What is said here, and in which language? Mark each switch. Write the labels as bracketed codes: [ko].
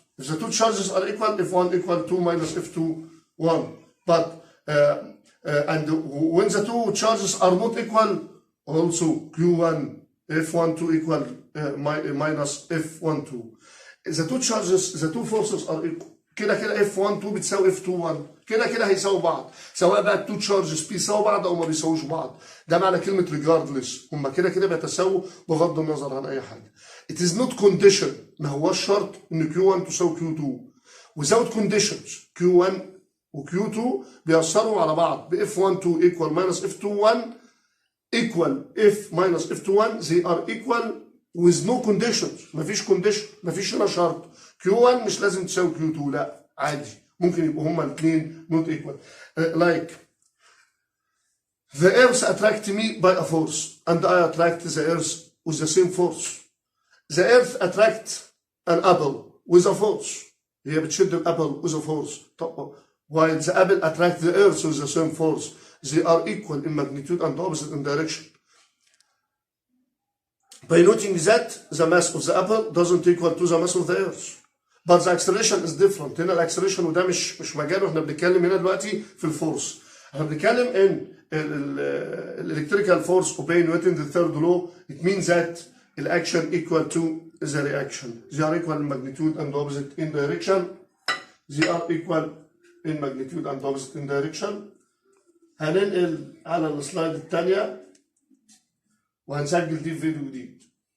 [en] If the two charges are equal, F1 equal 2 minus F2 1. But and when the two charges are not equal, also Q1 F12 equal minus F12. The two charges, the two forces are equal. [ar] كده كده F12 بتساوي F21. كده كده هيساووا بعض، سواء بقى التو تشارجز بيساووا بعض او ما بيساووش بعض. ده معنى كلمه regardless، هم كده كده بيتساووا بغض النظر عن اي حاجه. [en] It is not condition، [ar] ما هوش شرط ان Q1 تساوي Q2. [en] Without conditions Q1 و Q2 [ar] بيأثروا على بعض ب [en] F12 equal minus F21 equal F minus F21. They are equal with no conditions. [ar] مفيش condition، مفيش هنا شرط. Q1 مش لازم تساوي Q2، لا عادي ممكن يبقوا هما الاثنين [en] not equal. Like the earth attract me by a force and I attract the earth with the same force. The earth attract an apple with a force. [ar] هي بتشد الابل [en] with a force. While the apple attract the earth with the same force. They are equal in magnitude and opposite in direction. By noting that the mass of the apple doesn't equal to the mass of the earth. But the acceleration is different. [ar] هنا الاكسلريشن وده مش مجاله، احنا بنتكلم هنا دلوقتي في الفورس. احنا بنتكلم ان [en] electrical force obeying Newton the third law, it means that the action equal to the reaction. They are equal in magnitude and opposite in direction. They are equal in magnitude and opposite in direction. [ar] هننقل على السلايد الثانية وهنسجل دي في فيديو جديد.